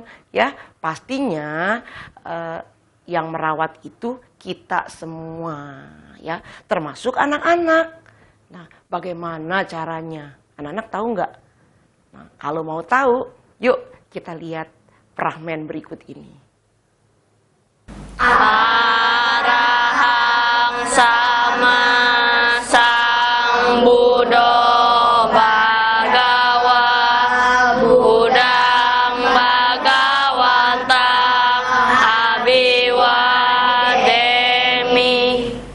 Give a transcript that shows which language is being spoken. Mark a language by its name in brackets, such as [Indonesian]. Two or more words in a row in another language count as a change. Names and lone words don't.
[Indonesian] Ya, pastinya yang merawat itu kita semua. Ya, termasuk anak-anak. Nah, bagaimana caranya? Anak-anak tahu nggak? Nah, kalau mau tahu, yuk kita lihat fragmen berikut ini. [Pali] Arahang sama sang Buddha Bhagawa Buddhang Bhagawanta Abiwademi.